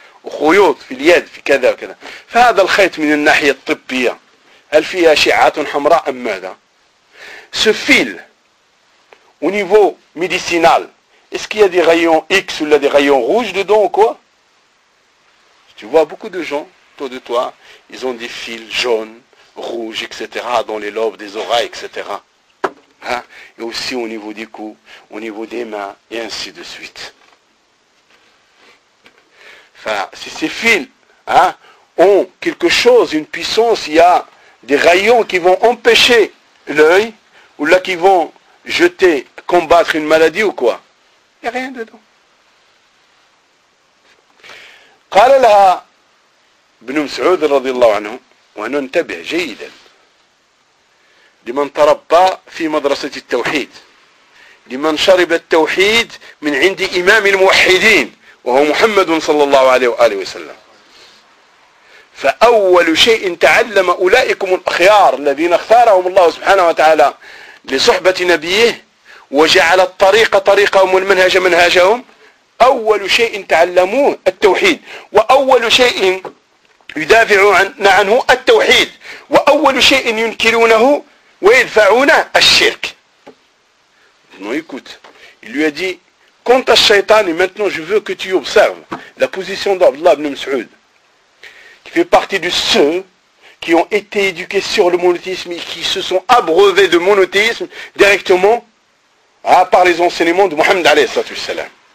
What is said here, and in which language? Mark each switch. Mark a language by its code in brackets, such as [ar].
[ar] وخيوط في اليد في كذا وكذا. فهذا الخيط من الناحية الطبية هل فيها أشعات حمراء أم ماذا؟ سفيل [fr] au niveau médicinal, est-ce qu'il y a des rayons X ou des rayons rouges dedans ou quoi? Tu vois beaucoup de gens autour de toi, ils ont des fils jaunes, rouges, etc. dans les lobes des oreilles, etc. Hein? Et aussi au niveau des cou, au niveau des mains, et ainsi de suite. Enfin, si ces fils hein, ont quelque chose, une puissance, il y a des rayons qui vont empêcher l'œil, ou là qui vont jeter, combattre une maladie ou quoi. Il n'y a rien dedans. [ar] قال لها ابن مسعود رضي الله عنه وأن ننتبه جيدا لمن تربى في مدرسة التوحيد لمن شرب التوحيد من عند إمام الموحدين وهو محمد صلى الله عليه وآله وسلم فأول شيء تعلم أولئكم الأخيار الذين اختارهم الله سبحانه وتعالى لصحبة نبيه وجعل الطريق طريقهم والمنهج منهجهم أول شيء تعلموه التوحيد وأول شيء يدافعون عنه التوحيد وأول شيء ينكرونه ويدفعونه الشرك. [fr] Non, écoute, il lui a dit, quant à Shaitan, et maintenant je veux que tu observes la position d'Abdullah ibn Mas'ud, qui fait partie de ceux qui ont été éduqués sur le monothéisme et qui se sont abreuvés de monothéisme directement par les enseignements de Mohammed alayhi sallallahu alayhi wa sallam.